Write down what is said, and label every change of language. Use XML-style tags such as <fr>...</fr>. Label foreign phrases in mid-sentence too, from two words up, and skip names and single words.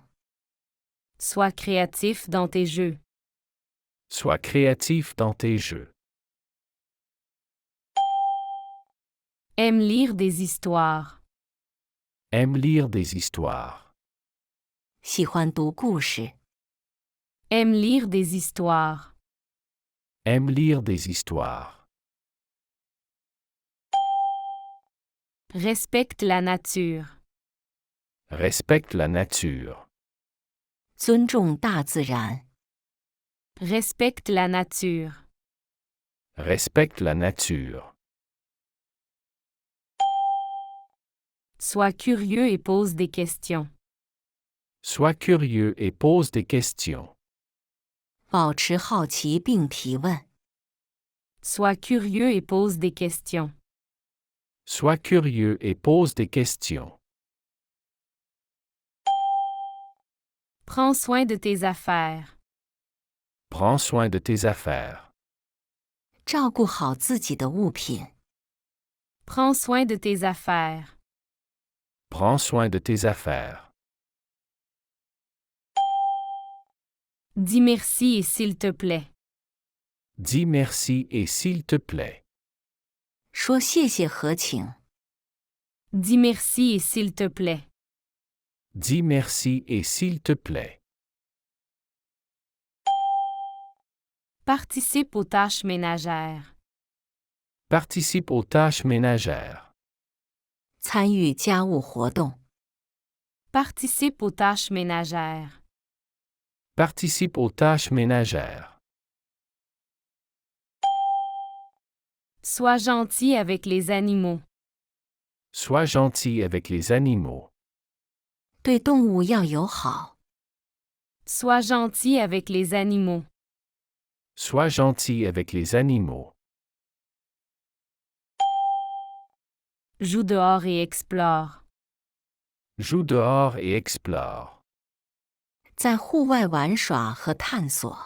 <fr>Sois créatif dans tes jeux. Sois créatif dans tes jeux. Aime lire des histoires. Aime lire des histoires.</fr> <zh>喜欢读故事。</zh> <fr>Aime lire des histoires. Aime lire des histoires. Respecte la nature. Respecte la nature.</fr> <zh>尊重大自然。</zh> <fr>Respecte la nature. Respecte la nature. Sois curieux et pose des questions. Sois curieux et pose des questions.</fr> <zh>保持好奇并提问。</zh> <fr>Sois curieux et pose des questions. Sois curieux et pose des questions. Prends soin de tes affaires. Prends soin de tes affaires.</fr> <zh>照顾好自己的物品。</zh> <fr>Prends soin de tes affaires. Prends soin de tes affaires. Dis merci et s'il te plaît. Dis merci et s'il te plaît.</fr> <zh>说谢谢和请。</zh> <fr>Dis merci et s'il te plaît. Dis merci et s'il te plaît. Participe aux tâches ménagères. Participe aux tâches ménagères.</fr> <zh>参与家务活动。</zh> <fr>Participe aux tâches ménagères. Participe aux tâches ménagères. Sois gentil avec les animaux. Sois gentil avec les animaux.</fr> <zh>对动物要友好。</zh> <fr>Sois gentil avec les animaux. Sois gentil avec les animaux. Joue dehors et explore. Joue dehors et explore.</fr> <zh>在户外玩耍和探索。</zh>